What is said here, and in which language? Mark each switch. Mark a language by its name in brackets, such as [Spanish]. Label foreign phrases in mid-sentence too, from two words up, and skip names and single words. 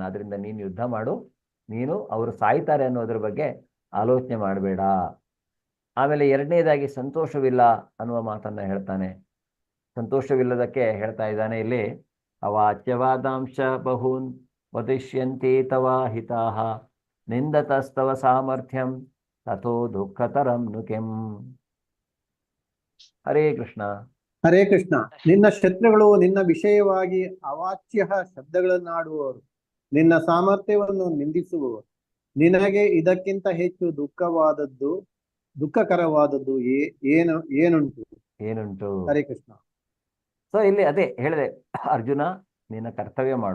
[Kannada] ಆದ್ರಿಂದ ನೀನು ಯುದ್ಧ ಮಾಡು, ನೀನು ಅವರು ಸಾಯ್ತಾರೆ ಅನ್ನೋದ್ರ ಬಗ್ಗೆ ಆಲೋಚನೆ ಮಾಡಬೇಡ. ಆಮೇಲೆ ಎರಡನೇದಾಗಿ ಸಂತೋಷವಿಲ್ಲ ಅನ್ನುವ ಮಾತನ್ನ ಹೇಳ್ತಾನೆ. ಸಂತೋಷವಿಲ್ಲದಕ್ಕೆ ಹೇಳ್ತಾ ಇದ್ದಾನೆ ಇಲ್ಲಿ, [Sanskrit] ಅವಾಚ್ಯವಾದಾಂಶ ಬಹೂನ್ ವದಿಷ್ಯಂತಿ ತವ ಹಿತಾಹ ನಿಂದತಸ್ತವ ಸಾಮರ್ಥ್ಯಂ ತಥೋ ದುಃಖತರಂ ನುಕೆಂ. ಹರೇ ಕೃಷ್ಣ. ಹರೇ ಕೃಷ್ಣ. [Kannada] ನಿನ್ನ ಶತ್ರುಗಳು ನಿನ್ನ ವಿಷಯವಾಗಿ ಅವಾಚ್ಯ ಶಬ್ದಗಳನ್ನಾಡುವವರು, ನಿನ್ನ ಸಾಮರ್ಥ್ಯವನ್ನು ನಿಂದಿಸುವವರು. ನಿನಗೆ ಇದಕ್ಕಿಂತ ಹೆಚ್ಚು ದುಃಖಕರವಾದದ್ದು ಏನುಂಟು? [Sanskrit] ಹರೇ ಕೃಷ್ಣ. [Kannada] ಸೊ ಇಲ್ಲಿ ಅದೇ ಹೇಳಿದೆ, ಅರ್ಜುನ ನಿನ್ನ ಕರ್ತವ್ಯ ಮಾಡು.